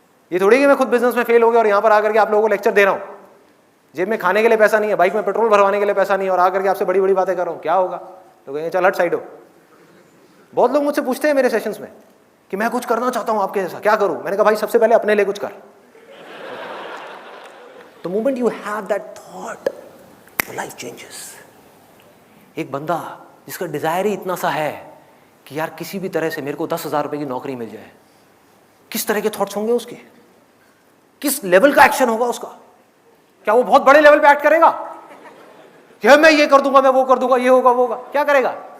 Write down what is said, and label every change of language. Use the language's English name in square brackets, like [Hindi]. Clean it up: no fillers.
[Hindi] ये थोड़ी कि मैं खुद बिजनेस में फेल हो गया और यहां पर आकर के आप लोगों को लेक्चर दे रहा हूं, जेब में खाने के लिए पैसा नहीं है, बाइक में पेट्रोल भरवाने के लिए पैसा नहीं है, और आकर के आपसे बड़ी बड़ी बातें कर रहा हूं, क्या होगा? तो कहेंगे चल हट साइड हो। बहुत लोग मुझसे पूछते हैं मेरे सेशंस में कि मैं कुछ करना चाहता हूं आपके जैसा, क्या करूं? मैंने कहा भाई सबसे पहले अपने लिए कुछ कर। [English] The moment you have that thought, your life changes. [Hindi] एक बंदा जिसका डिजायर ही इतना सा है कि यार किसी भी तरह से मेरे को 10,000 रुपए की नौकरी मिल जाए, किस तरह के थॉट्स होंगे उसके, किस लेवल का एक्शन होगा उसका? क्या वो बहुत बड़े लेवल पे एक्ट करेगा कि मैं ये कर दूंगा, मैं वो कर दूंगा, ये होगा वो होगा? क्या करेगा?